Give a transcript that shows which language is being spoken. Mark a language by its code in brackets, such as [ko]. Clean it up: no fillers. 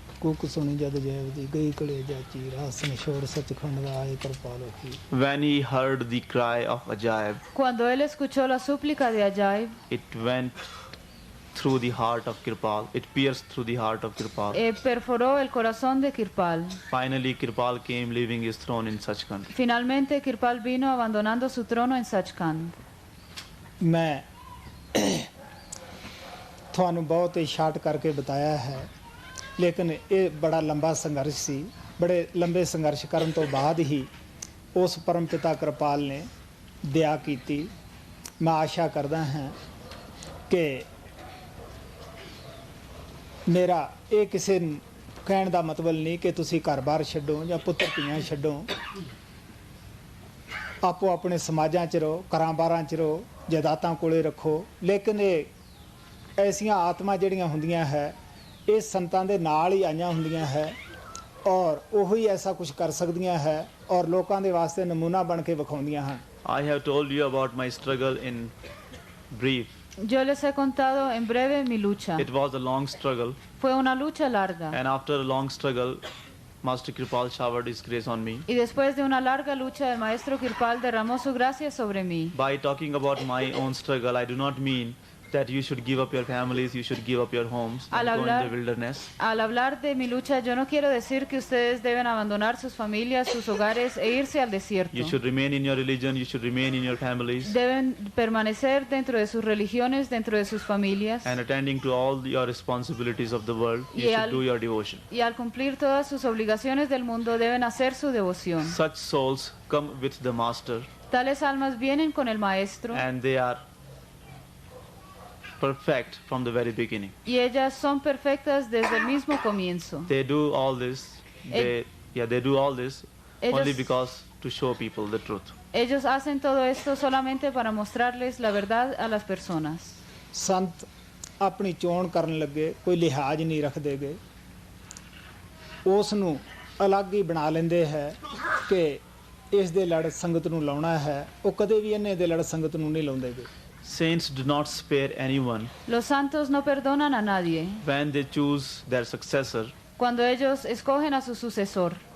[pa] ਕੂਕ ਸੁਣੀ ਜਦ ਜੈਬ ਦੀ ਗਈ ਕਲੇਜਾ ਚੀਰ ਹਾਸਨ ਛੋੜ ਸੱਚਖੰਡ ਦਾ ਆਏ ਕਿਰਪਾਲ ਹੋਈ [en] When he heard the cry of Ajaib, [es] Cuando él escuchó la súplica de Ajaib, [en] it went through the heart of Kirpal. It pierced through the heart of Kirpal. [es] perforó el corazón de Kirpal. [en] Finally, Kirpal came leaving his throne in Sachkhand. [es] Finalmente Kirpal vino abandonando su trono en Sachkhand. [pa] ਮੈਂ ਤੁਹਾਨੂੰ ਬਹੁਤ ਹੀ short ਕਰਕੇ ਬਤਾਇਆ ਹੈ ਲੇਕਿਨ ਇਹ ਬੜਾ ਲੰਬਾ ਸੰਘਰਸ਼ ਸੀ ਬੜੇ ਲੰਬੇ ਸੰਘਰਸ਼ ਕਰਨ ਤੋਂ ਬਾਅਦ ਹੀ ਉਸ ਪਰਮ ਪਿਤਾ ਕਿਰਪਾਲ ਨੇ ਦਇਆ ਕੀਤੀ ਮੈਂ ਆਸ਼ਾ ਕਰਦਾ ਹਾਂ ਕਿ ਮੇਰਾ ਇਹ ਕਿਸੇ ਨੂੰ ਕਹਿਣ ਦਾ ਮਤਲਬ ਨਹੀਂ ਕਿ ਤੁਸੀਂ ਘਰ-ਬਾਰ ਛੱਡੋ ਜਾਂ ਪੁੱਤਰ ਧੀਆਂ ਛੱਡੋ ਆਪੋ ਆਪਣੇ ਸਮਾਜਾਂ 'ਚ ਰਹੋ ਘਰਾਂ-ਬਾਰਾਂ 'ਚ ਰਹੋ ਜਾਇਦਾਦਾਂ ਕੋਲੇ ਰੱਖੋ ਲੇਕਿਨ ਇਹ ਐਸੀਆਂ ਆਤਮਾ ਜਿਹੜੀਆਂ ਹੁੰਦੀਆਂ ਹੈ ਇਹ ਸੰਤਾਂ ਦੇ ਨਾਲ ਹੀ ਆਈਆਂ ਹੁੰਦੀਆਂ ਹੈ ਔਰ ਉਹ ਹੀ ਐਸਾ ਕੁਝ ਕਰ ਸਕਦੀਆਂ ਹੈ ਔਰ ਲੋਕਾਂ ਦੇ ਵਾਸਤੇ ਨਮੂਨਾ ਬਣ ਕੇ ਵਿਖਾਉਂਦੀਆਂ ਹਨ [en] I have told you about my struggle in brief. [es] Yo les he contado en breve mi lucha. [en] It was a long struggle, [es] Fue una lucha larga. [en] and after a long struggle, Master Kirpal showered his grace on me. [es] Y después de una larga lucha, el maestro Kirpal derramó su gracia sobre mí. [en] By talking about my own struggle, I do not mean that you should give up your families, you should give up your homes, and go in the wilderness. [es] Al hablar de mi lucha, yo no quiero decir que ustedes deben abandonar sus familias, sus hogares e irse al desierto. [en] You should remain in your religion, you should remain in your families, [es] Deben permanecer dentro de sus religiones, dentro de sus familias. [en] and attending to all your responsibilities of the world, you [es] Y [en] should [es] al- [en] do your devotion. [es] Y al cumplir todas sus obligaciones del mundo, deben hacer su devoción. [en] Such souls come with the Master, [es] Tales almas vienen con el maestro [en] and they are perfect from the very beginning. [es] y ellas son perfectas desde el mismo comienzo. [en] They do all this, they do all this only [es] Ellos- [en] because to show people the truth. [es] Ellos hacen todo esto solamente para mostrarles la verdad a las personas. [pa] ਸੰਤ ਆਪਣੀ ਚੋਣ ਕਰਨ ਲੱਗੇ ਕੋਈ ਲਿਹਾਜ਼ ਨਹੀਂ ਰੱਖਦੇ ਗੇ ਉਸ ਨੂੰ ਅਲੱਗ ਹੀ ਬਣਾ ਲੈਂਦੇ ਹੈ ਕਿ ਇਸ ਦੇ ਲੜ ਸੰਗਤ ਨੂੰ ਲਾਉਣਾ ਹੈ ਉਹ ਕਦੇ ਵੀ ਇਹਨੇ ਦੇ ਲੜ ਸੰਗਤ ਨੂੰ ਨਹੀਂ ਲਾਉਂਦੇ ਗੇ [en] Saints do not spare anyone [es] Los santos no perdonan a nadie. [en] when they choose their successor. [es] Cuando ellos escogen a su sucesor,